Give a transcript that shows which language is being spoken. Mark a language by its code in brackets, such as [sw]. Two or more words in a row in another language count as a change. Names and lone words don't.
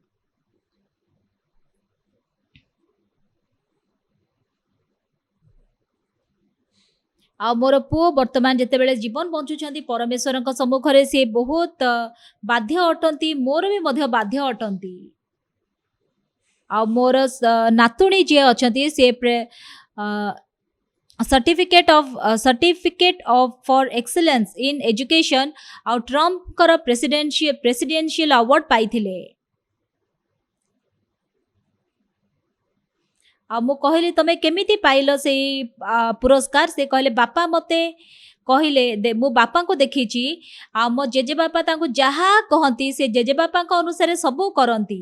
[or] ଆଉ ମୋର ପୁଅ ବର୍ତ୍ତମାନ ଯେତେବେଳେ ଜୀବନ ବଞ୍ଚୁଛନ୍ତି ପରମେଶ୍ୱରଙ୍କ ସମ୍ମୁଖରେ, ସେ ବହୁତ ବାଧ୍ୟ ଅଟନ୍ତି, ମୋର ବି ମଧ୍ୟ ବାଧ୍ୟ ଅଟନ୍ତି। ଆଉ ମୋର ନାତୁଣୀ ଯିଏ ଅଛନ୍ତି, ସେ [en] Certificate of for excellence in education [or] ଆଉ ଟ୍ରମ୍ପଙ୍କର [en] presidential award [or] ପାଇଥିଲେ। ଆଉ ମୁଁ କହିଲି ତମେ କେମିତି ପାଇଲ ସେଇ ପୁରସ୍କାର? ସେ କହିଲେ ବାପା ମୋତେ କହିଲେ, ମୁଁ ବାପାଙ୍କୁ ଦେଖିଛି ଆଉ ମୋ ଜେଜେବାପା ତାଙ୍କୁ ଯାହା କହନ୍ତି ସେ ଜେଜେବାପାଙ୍କ ଅନୁସାରେ ସବୁ କରନ୍ତି।